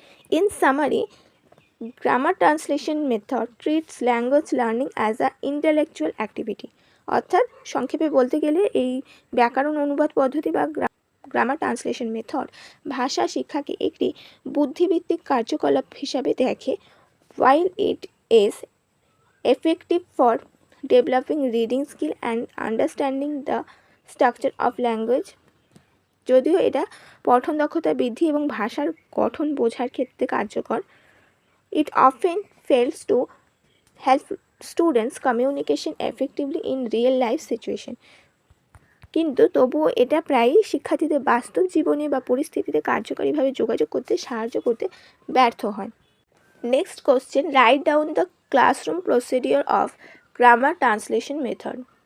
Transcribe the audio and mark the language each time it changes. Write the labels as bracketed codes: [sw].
[en] In summary, grammar translation method treats language learning as a intellectual activity. [bn] অর্থাৎ সংক্ষেপে বলতে গেলে এই ব্যাকরণ অনুবাদ পদ্ধতি বা গ্রামার ট্রান্সলেশন মেথড ভাষা শিক্ষাকে একটি বুদ্ধিভিত্তিক কার্যকলাপ হিসাবে দেখে। [en] while it is effective for developing reading skill and understanding the structure of language, [bn] যদিও এটা পঠন দক্ষতা বৃদ্ধি এবং ভাষার গঠন বোঝার ক্ষেত্রে কার্যকর, [en] it often fails to help students communication effectively in real life situation। [bn] কিন্তু তবুও এটা প্রায়ই শিক্ষার্থীদের বাস্তব জীবনে বা পরিস্থিতিতে কার্যকরীভাবে যোগাযোগ করতে সাহায্য করতে ব্যর্থ হয়। [en] Next question, write down the classroom procedure of grammar translation method.